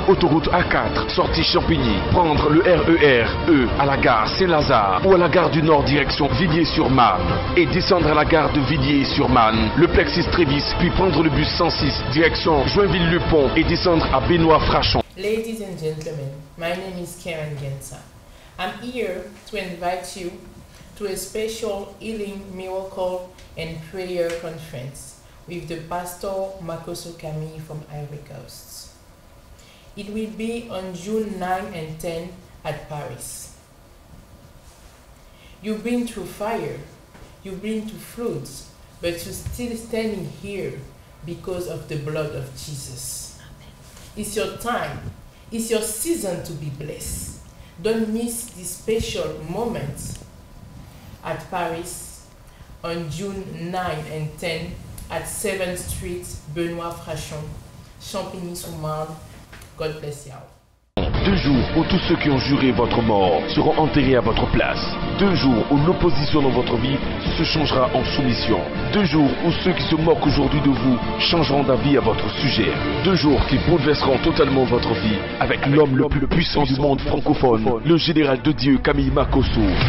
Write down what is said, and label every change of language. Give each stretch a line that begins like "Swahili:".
French: Autoroute A4 sortie Champigny. Prendre le RER E à la gare Saint-Lazare ou à la gare du Nord direction Villiers-sur-Marne et descendre à la gare de Villiers-sur-Marne, le Plexus Trévis, puis prendre le bus 106 direction Joinville-le-Pont et descendre à Benoît Frachon.
English: Ladies and gentlemen, my name is Karen Gensa. I'm here to invite you to a special healing, miracle and prayer conference with the Pastor Makoso Kami from Ivory Coast. It will be on June 9 and 10 at Paris. You've been through fire, you've been through floods, but you're still standing here because of the blood of Jesus. It's your time. It's your season to be blessed. Don't miss this special moment at Paris on June 9 and 10 at 7th Street, Benoît Frachon, Champigny-sur-Marne. God bless you.
French: 2 jours où tous ceux qui ont juré votre mort seront enterrés à votre place. 2 jours où l'opposition dans votre vie se changera en soumission. 2 jours où ceux qui se moquent aujourd'hui de vous changeront d'avis à votre sujet. 2 jours qui bouleverseront totalement votre vie avec l'homme le plus puissant du monde francophone, le général de Dieu Kami Makoso.